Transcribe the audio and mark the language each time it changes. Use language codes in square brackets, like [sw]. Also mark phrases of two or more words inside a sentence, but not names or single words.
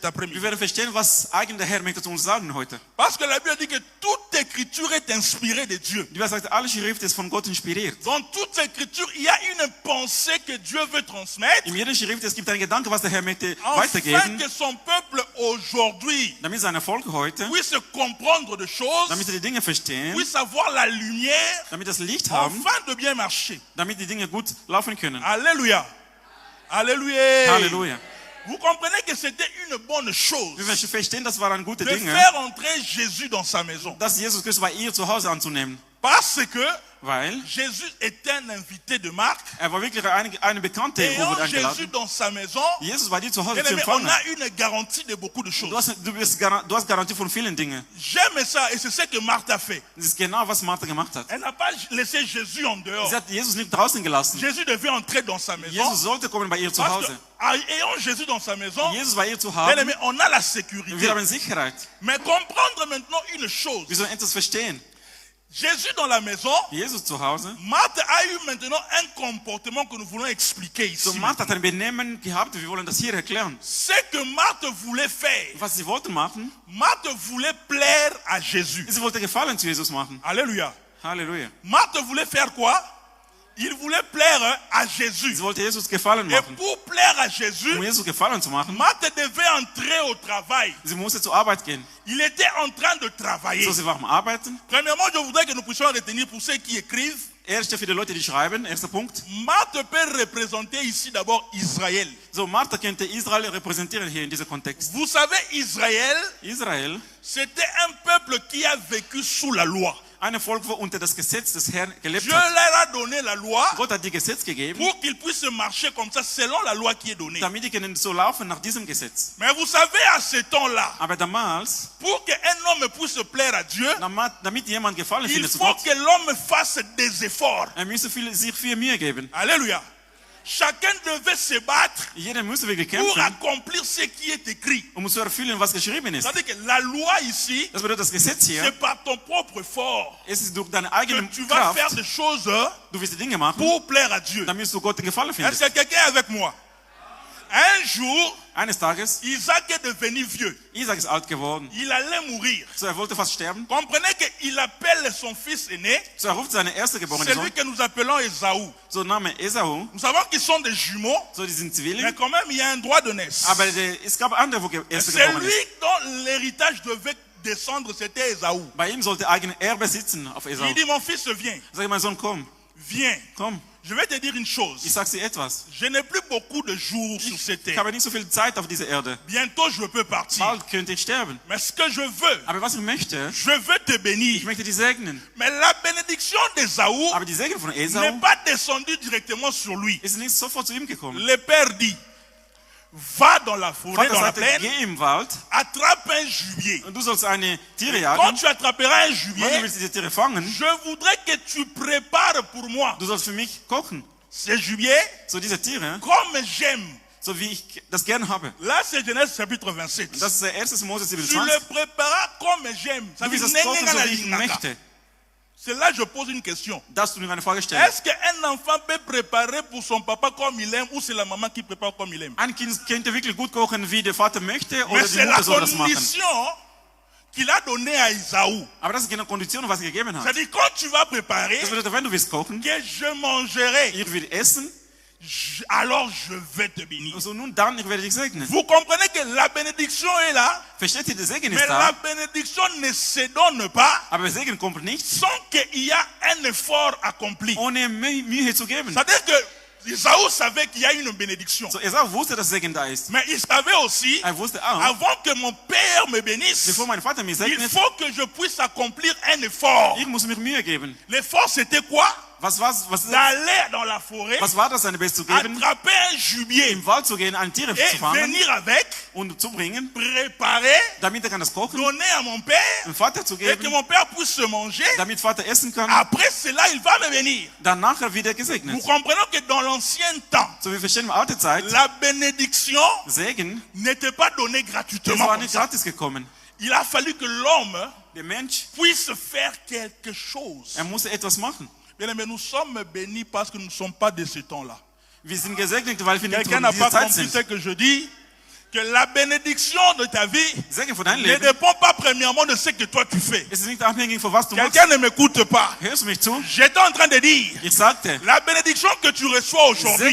[de] wir [fr] après-midi. [de] werden verstehen, was eigentlich der Herr möchte zu uns sagen heute. [fr] Parce que la Bible dit que toute écriture est inspirée de Dieu. [de] Die Bibel sagt, alle Schrift ist von Gott inspiriert. [fr] Dans toute écriture, il y a une pensée que Dieu veut transmettre [de] In jeder Schrift es gibt einen Gedanke, was der Herr möchte [fr] afin [de] weitergeben, [fr] que son peuple aujourd'hui [de] damit seine Volk heute, [fr] puisse comprendre des choses, [de] damit sie die Dinge verstehen, [fr] puisse avoir la lumière [de] damit das Licht haben, [fr] afin de bien marcher. [de] damit die Dinge gut laufen können. [fr] Alléluia. Alléluia. [de] Halleluja. [fr] Vous comprenez que c'était une bonne chose [de] Wir verstehen, das waren gute [fr] de [de] Dinge, [fr] faire entrer Jésus dans sa maison. [de] dass Jesus Christus bei ihr zu Hause anzunehmen, [fr] Parce que [de] weil [fr] Jésus était un invité de Marc. [de] er war wirklich eine Bekannte, wo [fr] Ayant [de] wurde [fr] Jésus [de] eingeladen. [fr] dans sa maison, [de] Jesus bei dir zu Hause [fr] bien [de] zu [fr] aimé, on [de] empfangen. [fr] a une garantie de beaucoup de choses. [de] Du hast Garantie von vielen Dingen. [fr] J'aime ça et c'est ce que Marthe a fait. [de] Das ist genau, was Martha gemacht hat. [fr] Elle n'a pas laissé Jésus en dehors. [de] Sie hat Jesus nicht draußen gelassen. [fr] Jésus devait entrer dans sa maison. [de] Jesus sollte kommen bei ihr zu [fr] Parce que, [de] Hause. [fr] ayant Jésus dans sa maison, [de] Jesus bei ihr zu [fr] bien [de] haben, [fr] aimé, on a la [de] wir [fr] sécurité. [de] haben Sicherheit. [fr] Mais comprendre maintenant une chose. [de] Wir sollen etwas verstehen. [fr] Jésus dans la maison, [de] Jesus zu Hause. [fr] Marthe a eu maintenant un comportement que nous voulons expliquer [de] So, [fr] ici. [de] Martha hat ein Benehmen gehabt, wir wollen das hier erklären. [fr] Ce que Marthe voulait faire, [de] Was sie wollte machen, [fr] Marthe voulait plaire à Jésus. [de] sie wollte Gefallen zu Jesus machen. [fr] Alléluia. [de] Halleluja. [fr] Marthe voulait faire quoi? Il voulait plaire à Jésus. [de] Sie wollte Jesus Gefallen [fr] Et [de] machen. [fr] pour plaire à Jésus, [de] Um Jesus Gefallen zu machen, [fr] Marthe devait entrer au travail. [de] sie musste zur Arbeit gehen. [fr] Il était en train de travailler. [de] So, sie war am Arbeiten. [fr] Premièrement, je voudrais que nous puissions retenir pour ceux qui écrivent, [de] Erste für die Leute, die schreiben, erster Punkt. [fr] Marthe peut représenter ici d'abord Israël. [de] So, Martha könnte Israel repräsentieren hier in diesem Kontext. [fr] Vous savez, Israël, [de] Israel, [fr] c'était un peuple qui a vécu sous la loi. [de] ein Volk, wo unter das Gesetz des Herrn gelebt [fr] Dieu [de] hat. [fr] leur a donné la loi [de] Gott hat die Gesetz gegeben, [fr] pour qu'ils puissent marcher comme ça selon la loi qui est donnée. [de] damit die können so laufen nach diesem Gesetz. [fr] Mais vous savez, à ce temps-là, [de] Aber damals, [fr] pour qu'un homme puisse plaire à Dieu, [de] damit jemand Gefallen [fr] il [de] findet zu [fr] faut [de] Gott, [fr] que l'homme fasse des efforts. [de] müsse sich viel Mühe geben. [fr] Alléluia. Chacun devait se battre [de] Jeder müsse wirklich [fr] pour [de] kämpfen, [fr] accomplir ce qui est écrit. [de] zu erfüllen, was geschrieben ist. [fr] C'est-à-dire que la loi ici, [de] Das bedeutet, das Gesetz hier, [fr] c'est par ton propre effort [de] es ist durch deine [fr] que [de] eigene [fr] tu vas faire [de] Kraft, [fr] des choses [de] du wirst die Dinge machen, [fr] pour plaire à Dieu. [de] damit du Gott Gefallen [fr] Est-ce [de] findest. [fr] que quelqu'un est avec moi? Un jour, [de] Eines Tages, [fr] Isaac est devenu vieux. [de] Isaac ist alt geworden. [fr] Il allait mourir. [de] So, wollte fast sterben. [fr] Comprenez qu'il appelle son fils aîné, [de] So, ruft seine erstgeborene [fr] celui [de] Sohn, [fr] que nous appelons Esaü. [de] so Name Esau, [fr] Nous savons qu'ils sont des jumeaux, [de] so die sind [fr] mais [de] Zwillinge, [fr] quand même il y a un droit de naissance. [de] aber es gab andere, wo [fr] C'est [de] erstgeboren [fr] lui [de] ist. [fr] dont l'héritage devait descendre, c'était Esaü. [de] Bei ihm sollte eigene Erbe sitzen auf Esau. [fr] Il dit, mon fils, viens, [de] Sag ich, mein Sohn, komm, [fr] viens. [de] komm, [fr] Je vais te dire une [de] ich [fr] chose. [de] sag dir etwas. [fr] Je n'ai plus beaucoup de jours sur cette [de] Ich [fr] terre. [de] habe nicht so viel Zeit auf dieser Erde. [fr] Bientôt, je peux partir. [de] Bald könnte ich sterben. [fr] Mais ce que je veux, [de] Aber was ich möchte, [fr] je veux te [de] ich [fr] bénir. [de] möchte dich segnen. [fr] Mais la bénédiction d'Esaü [de] Aber die Segen von Esau [fr] n'est pas descendue directement sur lui. [de] ist nicht sofort zu ihm gekommen. [fr] Le père dit, va dans la forêt, [de] Vater [fr] dans la [de] sagte, [fr] plaine, [de] geh im Wald [fr] attrape un gibier. [de] und du sollst eine Tiere [fr] Quand [de] jagen. [fr] tu attraperas un [de] Wenn du [fr] gibier, [de] willst diese Tiere fangen, [fr] je voudrais que tu prépares pour moi [de] du sollst für mich kochen. [fr] ce gibier [de] So diese Tiere, [fr] comme j'aime. [de] so wie ich das gern habe. [fr] Là, c'est Genèse chapitre 27. [de] Das ist der 1. Mose [fr] Tu [de] 27. [fr] le prépareras comme j'aime. Ça [de] Du [fr] veut [de] wirst [fr] dire, [de] das kochen, so wie ich möchte. [fr] c'est là que je pose une question. [de] Darfst du mir eine Frage stellen? [fr] Est-ce qu'un enfant peut préparer pour son papa comme il aime ou c'est la maman qui prépare comme il aime? [de] Ein Kind könnte wirklich gut kochen, wie der Vater möchte, [fr] Mais [de] oder die [fr] c'est la [de] Mutter soll das machen. [fr] condition qu'il a donnée à Isaü. [de] Aber das ist genau Kondition, was er gegeben hat. [fr] C'est-à-dire, quand tu vas préparer, [de] Das bedeutet, wenn du willst kochen, [fr] que je mangerai, [de] ich will essen, [fr] alors je vais te bénir. [de] also nun dann, ich werde dich segnen. [fr] Vous comprenez que la bénédiction est là, [de] Versteht ihr, der Segen [fr] mais [de] ist [fr] la [de] da, [fr] bénédiction ne se donne pas [de] aber der Segen kommt nicht, [fr] sans qu'il y a un effort accompli. [de] ohne Mühe zu geben. [fr] C'est-à-dire que Isaü savait qu'il y a une bénédiction. [de] So, Esau wusste, dass Segen da ist. [fr] Mais il savait aussi, [de] Er wusste auch, [fr] avant que mon père me bénisse, [de] bevor mein Vater mich [fr] il [de] segnet, [fr] faut que je puisse accomplir un effort. [de] ich muss mir Mühe geben. [fr] L'effort, c'était quoi? [de] Was [fr] D'aller dans la forêt, [de] war das, seine Best zu geben? [fr] attraper un gibier [de] Im Wald zu gehen, ein Tier [fr] et [de] zu fangen [fr] venir avec, [de] und zu bringen, [fr] préparer, [de] damit er kann das kochen, [fr] donner à mon père [de] dem Vater zu [fr] et que [de] geben, [fr] mon père puisse se manger. [de] damit Vater essen kann. [fr] Après cela, il va me bénir. [de] Dann nachher wieder [fr] Nous [de] gesegnet. [fr] comprenons que dans l'ancien temps, [de] So wie verstehen wir alte Zeit, [fr] la bénédiction [de] Segen, [fr] n'était pas donnée [de] das [fr] gratuitement. [de] war [fr] Comme [de] nicht [fr] ça. [de] gratis gekommen. [fr] Il a fallu que l'homme [de] Der Mensch, [fr] puisse faire quelque chose. [de] musste etwas machen. [fr] Bien aimé, nous sommes bénis parce que nous ne sommes pas de ce temps-là. [de] Wir sind gesegnet, weil wir nicht [fr] Quelqu'un [de] von [fr] n'a [de] dieser [fr] pas [de] Zeit [fr] compris [de] sind. [fr] ce que je dis? Que la bénédiction de ta vie [de] Segen von deinem [fr] ne [de] Leben [fr] dépend pas premièrement de ce que toi tu fais. [de] ist nicht abhängig von was du machst. [fr] Quelqu'un ne m'écoute pas. [de] Hörst du mich zu? [fr] J'étais en train de dire, [de] Ich sagte, [fr] la bénédiction que tu reçois aujourd'hui